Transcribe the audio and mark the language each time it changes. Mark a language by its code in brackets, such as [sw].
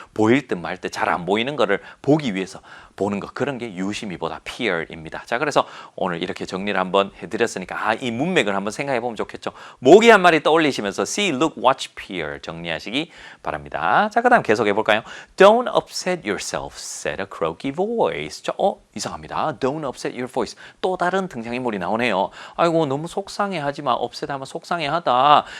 [ko] 보일 듯 말 듯 잘 안 보이는 거를 보기 위해서 보는 거. 그런 게 유심히 보다 peer입니다. 자, 그래서 오늘 이렇게 정리를 한번 해드렸으니까 이 문맥을 한번 생각해 보면 좋겠죠. 모기 한 마리 떠올리시면서 see, look, watch, peer 정리하시기 바랍니다. 자, 그 다음 계속해 볼까요? [en] Don't upset yourself, said a croaky voice. [ko] 이상합니다. [en] Don't upset your voice. [ko] 또 다른 등장인물이 나오네요. 아이고, 너무 속상해하지 마. upset 하면 속상해하다.